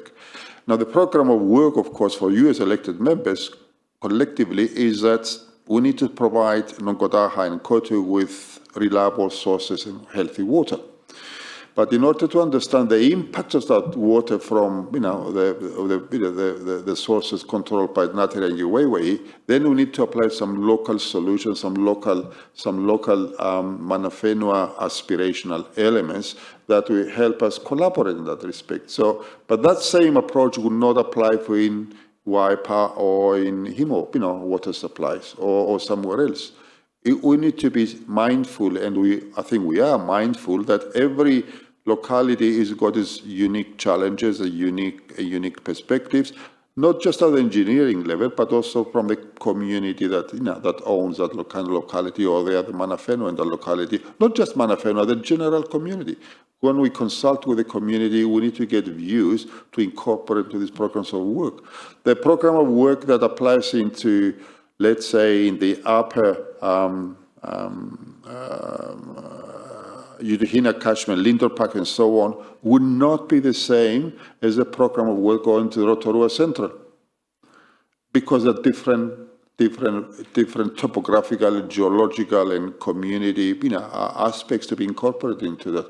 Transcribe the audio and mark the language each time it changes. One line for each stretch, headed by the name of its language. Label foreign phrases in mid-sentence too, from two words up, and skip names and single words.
English: Now, the program of work, of course, for you as elected members collectively is that we need to provide Nongodaha and Kotu with reliable sources and healthy water. But in order to understand the impact of that water from, the sources controlled by Ngāti Rangi Waewae, then we need to apply some local solutions, some local
Māori: mana whenua
English: aspirational elements that will help us collaborate in that respect. So, but that same approach would not apply for in Waipa or in Himo, water supplies or somewhere else. We need to be mindful, and I think we are mindful that every locality has got its unique challenges, unique perspectives, not just at the engineering level, but also from the community that that owns that locality, or the other
Māori: mana whenua
English: in the locality. Not just
Māori: mana whenua,
English: the general community. When we consult with the community, we need to get views to incorporate into these programs of work. The program of work that applies into, let's say, in the upper Yudhina catchment, Lindor Park and so on, would not be the same as the program of work going to Rotorua Central, because of different topographical, geological and community aspects to be incorporated into that.